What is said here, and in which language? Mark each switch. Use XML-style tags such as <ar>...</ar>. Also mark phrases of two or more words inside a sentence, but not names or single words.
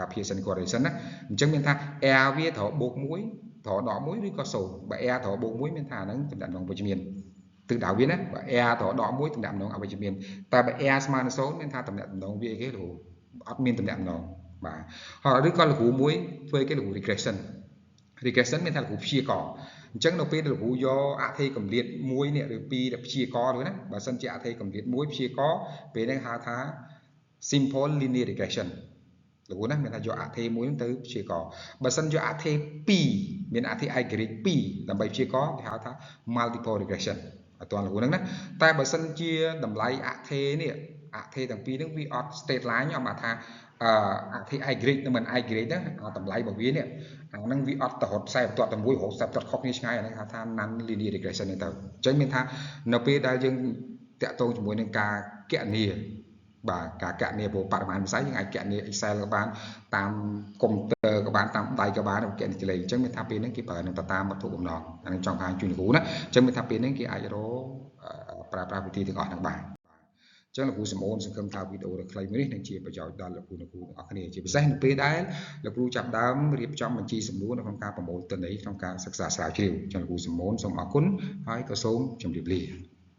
<en>Pearson correlation</en> <km>ណាអញ្ចឹងមានថា R វាត្រូវបូក1ត្រូវដក1ឬក៏0បើ R ត្រូវបូក1មានថាហ្នឹងតំណែងតំណងវិជ្ជមានទិសដៅវាណាបើ R ត្រូវដក1តំណែងតំណងអវិជ្ជមានតែបើ R ស្មើនឹង0មានថាតំណែងតំណងវាអីគេលោកអត់មានតំណែងតំណងបាទហើយឬក៏លោកគ្រូមួយធ្វើគេលោកគ្រូ regression មានថាលោកគ្រូព្យាករអញ្ចឹងនៅពេលលោកគ្រូយកអត្ថេកម្រិត1នេះឬ2ដែលព្យាករទៅណាបើសិនជាអត្ថេកម្រិត1ព្យាករពេលហ្នឹងហៅថា</km> <en>simple linear regression</en> <km>លោកគ្រូណាមានថាយកអត្ថេមួយទៅព្យាករបើសិនយកអត្ថេ2មានអត្ថេ i ក្រេត2ដើម្បីព្យាករគេហៅថា</km> <en>multiple regression</en> <km>អត់ទាន់លោកគ្រូហ្នឹងណាតែបើសិនជាតម្លៃអត្ថេនេះអត្ថេទាំង ពីរហ្នឹងវាអត់</km> <en>straight line</en> <km>អមថាអត្ថេ i ក្រេតនិងមិន i ក្រេតហ្នឹងតម្លៃរបស់វានេះអាហ្នឹងវាអត់ទៅរត់ខ្សែបន្ទាត់តែមួយរហូតខ្សែបន្ទាត់ខុសគ្នាឆ្ងាយអាហ្នឹងហៅថា</km> <en>non linear regression</en> <km>ហ្នឹងទៅអញ្ចឹងមានថានៅពេលដែលយើងតាក់ទងជាមួយនឹងការគណនាបាទការកណនាបរិមា ណវិស័យយើងអាចកណនា Excel ក៏បានតាមកុំព្យូទ័រក៏បានតាមដៃក៏បានកណនាលេខអញ្ចឹងមានថាពេលហ្នឹងគេប្រើនឹងតាមវត្ថុបំណងអានឹងចង់បានជួយគ្រូណាអញ្ចឹងមានថាពេលហ្នឹងគេអាចរកប្រើប្រាស់វិធីទាំងអស់ហ្នឹងបានអញ្ចឹងលោកគ្រូសំអូនសង្ឃឹមថាវីដេអូដ៏ខ្លីមួយនេះនឹងជាប្រយោជន៍ដល់លោកគ្រូទាំងអស់គ្នាជាពិសេសនៅពេលដែលលោកគ្រូចាប់ដើមរៀបចំបញ្ជីសំណួរនៅក្នុងការប្រមូលទិន្នន័យក្នុងការសិក្សាស្រាវជ្រាវអញ្ចឹងលោកគ្រូសំអូនសូមអរគុណហើយក៏សូមជម្រាបលា</km>